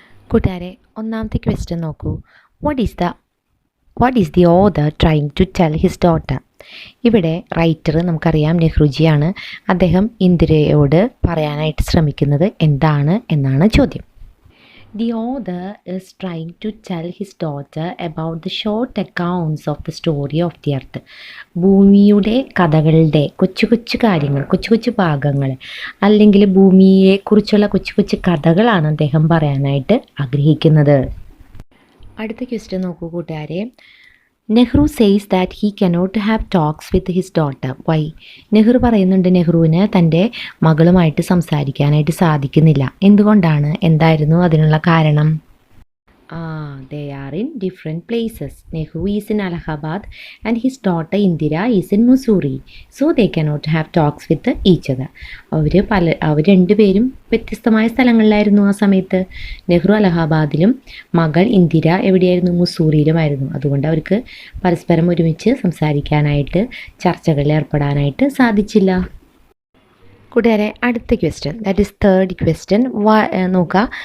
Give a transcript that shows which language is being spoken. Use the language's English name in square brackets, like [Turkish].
[Malayalam] കൂട്ടുകാരെ, ഒന്നാമത്തെ ക്വസ്റ്റ്യൻ നോക്കൂ. [English] What is the author trying to tell his daughter? [Malayalam] ഇവിടെ റൈറ്റർ നമുക്കറിയാം നെഹ്റുജിയാണ്. അദ്ദേഹം ഇന്ദിരയോട് പറയാനായിട്ട് ശ്രമിക്കുന്നത് എന്താണ് എന്നാണ് ചോദ്യം. [English] The author is trying to tell his daughter about the short accounts of the story of the earth. [Malayalam] ഭൂമിയുടെ കഥകളുടെ കൊച്ചു കൊച്ചു കാര്യങ്ങൾ, കൊച്ചു കൊച്ചു ഭാഗങ്ങൾ, അല്ലെങ്കിൽ ഭൂമിയെക്കുറിച്ചുള്ള കൊച്ചു കൊച്ചു കഥകളാണ് അദ്ദേഹം പറയാനായിട്ട് ആഗ്രഹിക്കുന്നത്. അടുത്ത ക്വസ്റ്റ്യൻ നോക്കൂ കൂട്ടുകാരെ. [English] Nehru says that he cannot have talks with his daughter. Why? [Malayalam] Nehru പറയുന്നുണ്ട് നെഹ്റുവിന് തൻ്റെ മകളുമായിട്ട് സംസാരിക്കാനായിട്ട് സാധിക്കുന്നില്ല. എന്തുകൊണ്ടാണ്? എന്തായിരുന്നു അതിനുള്ള കാരണം? [English] They are in different places. Nehru is in Allahabad and his daughter Indira is in Mussoorie. So they cannot have talks with each other. [Malayalam] അവർ രണ്ടുപേരും വ്യത്യസ്തമായ സ്ഥലങ്ങളിലായിരുന്നു ആ സമയത്ത്. നെഹ്റു അലഹാബാദിലും മകൾ ഇന്ദിര എവിടെയായിരുന്നു? മുസൂറിയിലുമായിരുന്നു. അതുകൊണ്ട് അവർക്ക് പരസ്പരം ഒരുമിച്ച് സംസാരിക്കാനായിട്ട്, ചർച്ചകളിൽ ഏർപ്പെടാനായിട്ട് സാധിച്ചില്ല. കൂട്ടുകാരെ, അടുത്ത question, [English] That is third question. [Malayalam] നോക്കുക.